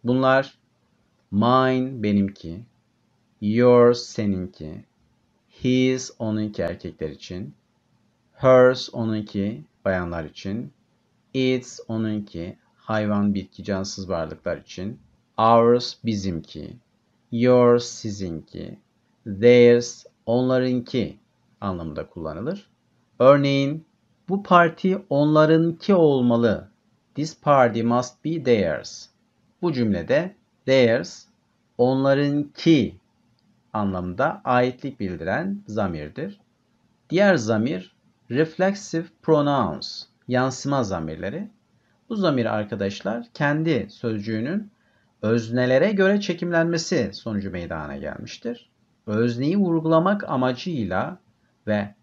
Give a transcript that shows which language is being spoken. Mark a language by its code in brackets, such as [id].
[tr] Bunlar mine benimki, yours seninki, his onunki erkekler için, hers onunki bayanlar için, its onunki hayvan, bitki, cansız varlıklar için, ours bizimki, yours sizinki, theirs onlarınki anlamında kullanılır. Örneğin bu parti onlarınki olmalı. [en] This party must be theirs. [tr] Bu cümlede theirs onlarınki anlamında aitlik bildiren zamirdir. Diğer zamir reflexive pronouns, yansıma zamirleri. Bu zamir arkadaşlar kendi sözcüğünün öznelere göre çekimlenmesi sonucu meydana gelmiştir. Özneyi vurgulamak amacıyla ve